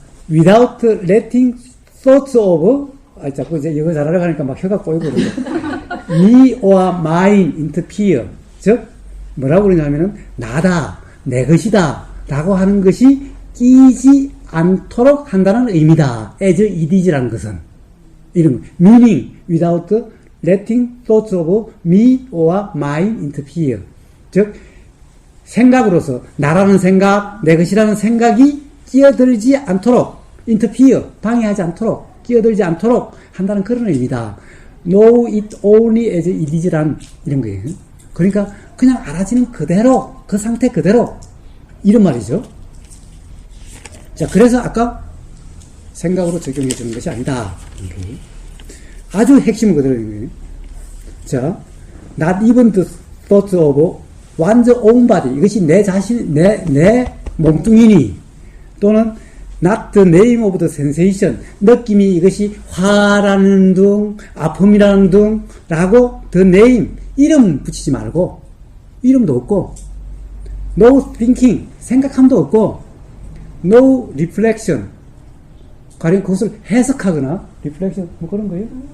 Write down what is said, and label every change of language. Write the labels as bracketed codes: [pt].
[en] Without letting thoughts of, [ko] 자꾸 이제 영어 잘하려고 하니까 막 혀가 꼬이고 그러죠. [en] me or mine interfere. [ko] 즉, 뭐라고 그러냐면은, 나다, 내 것이다, 라고 하는 것이 끼지 않도록 한다는 의미다. [en] as it is라는 [ko] 것은. 이런, [en] meaning, without letting thoughts of me or mine interfere. [ko] 즉, 생각으로서, 나라는 생각, 내 것이라는 생각이 끼어들지 않도록, [en] interfere, [ko] 방해하지 않도록, 끼어들지 않도록 한다는 그런 의미다. [en] Know it only as it is란 [ko] 이런 거예요. 그러니까 그냥 알아지는 그대로, 그 상태 그대로 이런 말이죠. 자, 그래서 아까 생각으로 적용해 주는 것이 아니다. 아주 핵심은 그대로인 거예요. [en] 자, not even the thought of one's own body. [ko] 이것이 내 자신, 내 몸뚱이니 또는 [en] not the name of the sensation. [ko] 느낌이 이것이 화라는 둥, 아픔이라는 둥, 라고 the name, 이름 붙이지 말고, 이름도 없고, [en] no thinking, [ko] 생각함도 없고, [en] no reflection, [ko] 가령 그것을 해석하거나, reflection, 뭐 그런 거예요?